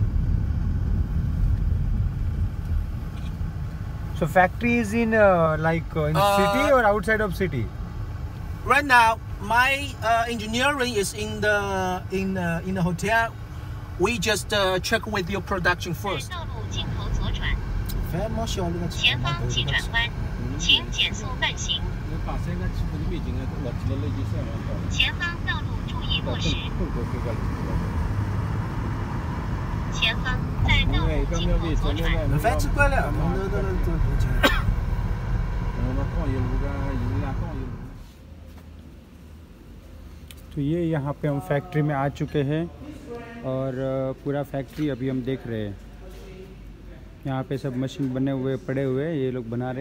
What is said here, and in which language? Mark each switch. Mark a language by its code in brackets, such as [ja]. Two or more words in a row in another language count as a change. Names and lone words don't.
[en] So factory is in city or outside of city? Right now, my engineering is in the hotel. We just check with your production first. [zh] 前方请转弯，请减速慢行。前方道路注意落实。前方在道路尽头左转。反正关了， [hi] तो ये यहाँ पे हम फैक्ट्री में आ चुके हैं और पूरा फैक्ट्री अभी हम देख रहे हैं। यहाँ पे सब मशीन बने हुए पड़े हुए, ये लोग बना रहे हैं।